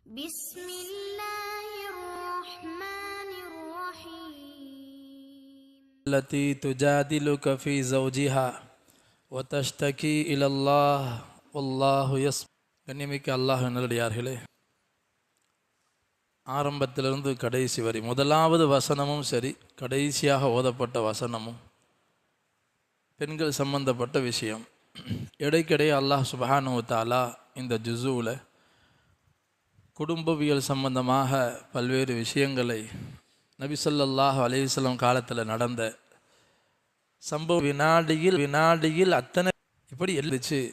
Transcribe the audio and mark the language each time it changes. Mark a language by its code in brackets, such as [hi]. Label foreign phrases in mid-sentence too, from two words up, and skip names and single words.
[ar] بسم الله الرحمن الرحيم التي تجادلك في زوجها وتشتكي إلى الله والله يسمع. [ta] கண்ணியமிக்க அல்லாஹ் நல்லடியார்களே, ஆரம்பத்திலிருந்து கடைசி வரை முதலாவது வசனமும் சரி, கடைசியாக ஓதப்பட்ட வசனமும் பெண்கள் சம்பந்தப்பட்ட விஷயம். இடைக்கிடையே அல்லாஹ் [ar] سبحانه وتعالى [ta] இந்த ஜுஸூவில் குடும்பவியல் சம்பந்தமாக பல்வேறு விஷயங்களை நபி [ar] صلى الله عليه وسلم [ta] காலத்தில் நடந்த சம்பவ வினாடியில் அத்தனை இப்படி எழுதிச்சு.